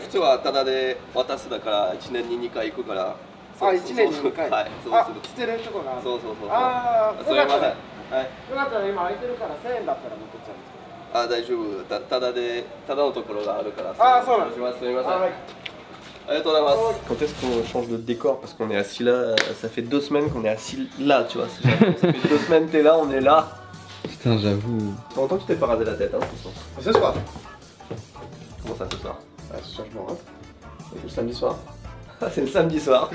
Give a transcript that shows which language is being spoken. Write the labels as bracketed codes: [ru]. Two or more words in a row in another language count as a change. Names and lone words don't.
[ja] 普通はタダで渡すだから1年に2回行くから。あ、1年に2回。はい、そうする。捨てるとこがある。そうそうそう。ああ、すみません。はい。よかったら今空いてるから1000円だったら持ってっちゃうんですけど。あ、大丈夫。タダのところがあるから。あ、そうなんです。 [fr] すみません。Quand est-ce qu'on change de décor? Parce qu'on est assis là, ça fait 2 semaines qu'on est assis là, tu vois. Ça fait 2 semaines t'es là, on est là. Putain, j'avoue. Ça fait longtemps que tu t'es pas rasé la tête, hein, ce soir. Ce soir? Comment ça, ce soir? Ce soir, je me rase. C'est le samedi soir. Ah, c'est le samedi soir.